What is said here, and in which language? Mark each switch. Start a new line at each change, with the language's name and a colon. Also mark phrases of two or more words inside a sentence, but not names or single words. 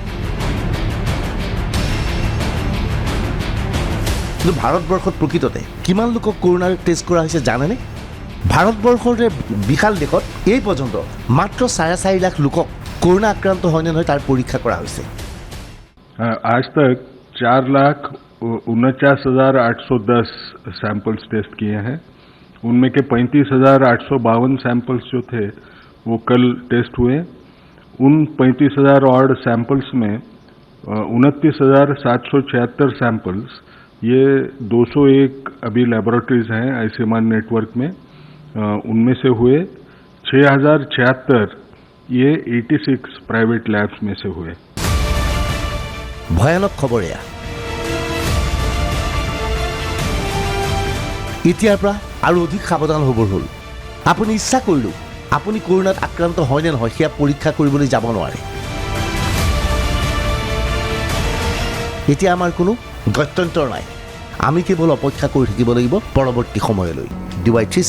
Assamese: কিন্তু ভাৰতবৰ্ষত প্ৰকৃততে কিমান লোকক কৰোণাৰ টেষ্ট কৰা হৈছে জানেনে? ভাৰতবৰ্ষৰ বিশাল দেশত এই পৰ্যন্ত মাত্ৰ 4.5 লাখ লোকক কৰোণা আক্ৰান্ত হয় নে নহয় তাৰ পৰীক্ষা কৰা হৈছে।
Hindi: आज तक 4,49,810
English: samples test
Hindi: किए हैं। उनमें के 35,852 सैंपल्स जो थे वो कल टेस्ट हुए। उन 35,000
English: odd samples
Hindi: में 29,776 सैंपल्स ये 201 अभी लेबोरेटरीज हैं
English: ICMR network
Hindi: में, उनमें से हुए 6,076 ये 86
English: private labs
Hindi: में से हुए।
Assamese: ভয়ানক খবৰ এয়া। এতিয়াৰ পৰা আৰু অধিক সাৱধান হ'বৰ হ'ল। আপুনি ইচ্ছা কৰিলেও আপুনি কৰোণাত আক্ৰান্ত হয় নে নহয় সেয়া পৰীক্ষা কৰিবলৈ যাব নোৱাৰে। এতিয়া আমাৰ কোনো গত্যন্তৰ নাই, আমি কেৱল অপেক্ষা কৰি থাকিব লাগিব পৰৱৰ্তী সময়লৈ।